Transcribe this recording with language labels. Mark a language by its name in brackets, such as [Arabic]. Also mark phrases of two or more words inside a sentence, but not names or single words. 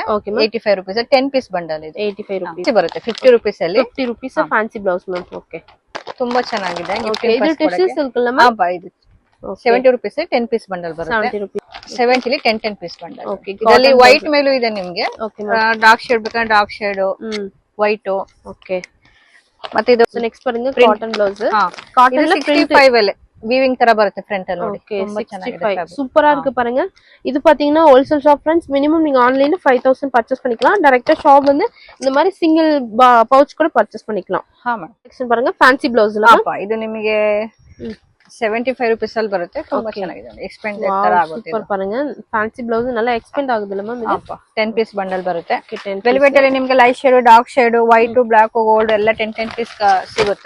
[Kannada] ಓಕೆ ಮ್ಯಾಮ್. 85 ರೂಪೀಸ್ 10 ಪೀಸ್ ಬಂಡಲ್ ಇದೆ. 85 ರೂಪೀಸ್ ಬರುತ್ತೆ. 50 ರೂಪೀಸ್ ಅಲ್ಲಿ 50 ರೂಪೀಸ್ ಫ್ಯಾನ್ಸಿ ಬ್ಲೌಸ್ ಮ್ಯಾಮ್. ಓಕೆ, ತುಂಬಾ ಚೆನ್ನಾಗಿದೆ. ಓಕೆ, ಇದು ಟಿಶ್ಯೂಸ್ ಇರುತ್ತಲ್ಲ ಮ್ಯಾಮ್. ಇದು 70 ರೂಪೀಸ್ 10 ಪೀಸ್ ಬಂಡಲ್ ಬರುತ್ತೆ. 70 ರೂಪೀಸ್. 70 ಲಿ 10 ಪೀಸ್ ಬಂಡಲ್. ಓಕೆ, ಇದರಲ್ಲಿ ವೈಟ್ ಮೇಲೂ ಇದೆ ನಿಮಗೆ. ಓಕೆ, ಡಾರ್ಕ್ ಶೇಡ್ ಬೇಕಾದ್ರೆ ಡಾರ್ಕ್ ಶೇಡ್, ವೈಟ್. ಓಕೆ, ಮತ್ತೆ ಇದು ನೆಕ್ಸ್ಟ್ பாருங்க ಕಾಟನ್ ಬ್ಲೌಸ್. ಕಾಟನ್ 65 ಅಲ್ಲಿ ವೀವಿಂಗ್ ತರ ಬರುತ್ತೆ ಫ್ರಂಟ್ ಅಲ್ಲಿ ನೋಡಿ. ತುಂಬಾ ಚೆನ್ನಾಗಿದೆ. [Tamil] சூப்பரா இருக்கு பாருங்க. இது பாத்தீங்கன்னா ஹோல்சேல் ஷாப் फ्रेंड्स. மினிமம் நீங்க ஆன்லைன்ல 5000 பர்ச்சேஸ் பண்ணிக்கலாம். டைரக்டா ஷாப் வந்து இந்த மாதிரி சிங்கிள் பவுச் கூட பர்ச்சேஸ் பண்ணிக்கலாம். [Kannada] ಹಾ ಮೇಡಂ. ಸೆಕ್ಷನ್ பாருங்க, ಫ್ಯಾನ್ಸಿ ಬ್ಲೌಸ್ ல. ಇದು ನಿಮಗೆ 75 ರೂಪೀಸ್ ಅಲ್ಲಿ ಬರುತ್ತೆ. ತುಂಬಾ ಚೆನ್ನಾಗಿದೆ. ಎಕ್ಸ್ಪೆಂಡ್ ತರ ಆಗುತ್ತೆ. ಸೂಪರ್ பாருங்க. ಫ್ಯಾನ್ಸಿ ಬ್ಲೌಸ್ நல்லா ಎಕ್ಸ್ಪೆಂಡ್ ಆಗುದಿಲ್ಲ ಮ್ಯಾಮ್. ಇದು 10 ಪೀಸ್ ಬಂಡಲ್ ಬರುತ್ತೆ. ವೆಲ್ವೆಟ್ ಅಲ್ಲಿ ನಿಮಗೆ ಲೈಟ್ ಶೇಡ್, ಡಾರ್ಕ್ ಶೇಡ್, ವೈಟ್, ಬ್ಲಾಕ್, ಗೋಲ್ಡ್ ಎಲ್ಲ 10 ಪೀಸ್ ಸಿಗುತ್ತೆ.